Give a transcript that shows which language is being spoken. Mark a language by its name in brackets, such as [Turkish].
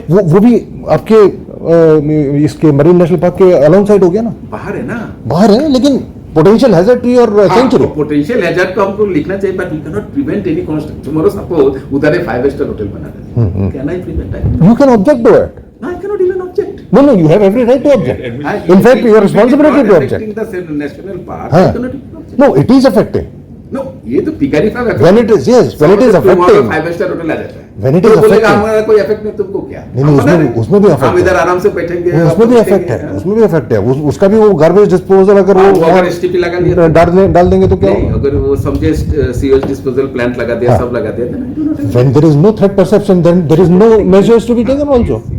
[Hindi] वो भी आपके इसके मरीन नेशनल पार्क के अलाउंग साइड हो गया ना, बाहर है ना, बाहर है, लेकिन [English] Potential hazard to your century. Potential hazard [Hindi] को हमको लिखना चाहिए, [English] But we can not prevent any construction. Tomorrow suppose [Hindi] उधर एक 5-star होटल बना रहे, [English] Can I prevent it? You can object to it. No, I cannot even object. No, you have every right to object. In fact, your responsibility to object. The national park, I cannot even object. No, it is affecting. [Hindi] No, ये तो Pikari farm है। [English] When it is, yes, when it is affecting. [Hindi] 5-star hotel आ जाता है। [English] When it is affecting. [Hindi] हमारा कोई effect नहीं, तुमको क्या? नहीं, उसमें भी affect है। हम इधर आराम से बैठेंगे। उसमें भी affect है, उसमें भी affect है। उसका भी वो गार्बेज डिस्पोजल अगर वो अगर STP लगा दिया, डाल देंगे तो क्या होगा? अगर वो समझे सीवेज डिस्पोजल प्लांट लगा दिया, सब लगा दिया, [English] when there is no threat perception, then there is no measures to be taken also.